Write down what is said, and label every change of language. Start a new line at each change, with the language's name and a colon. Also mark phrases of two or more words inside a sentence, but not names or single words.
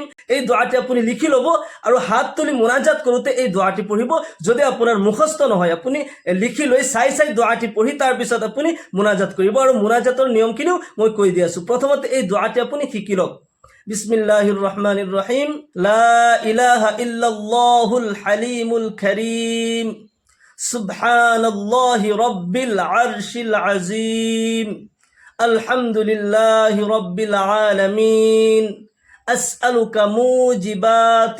Assamese: এই দোৱাটি আপুনি লিখি ল'ব আৰু হাত তুলি মুনাজাত কৰোঁতে এই দোৱাটি পঢ়িব। যদি আপোনাৰ মুখস্থ নহয়, আপুনি লিখি লৈ চাই দোৱাটি পঢ়ি তাৰ পিছত আপুনি মুনাজাত কৰিব। আৰু মুনাজাতৰ নিয়মখিনিও মই কৈ দি আছোঁ। প্ৰথমতে এই দোৱাটি আপুনি শিকি লওক।
Arabic: بسم الله الرحمن الرحيم. لا إله إلا الله الحليم الكريم، سبحان الله رب العرش العظيم، الحمد لله رب العالمين، أسألك موجبات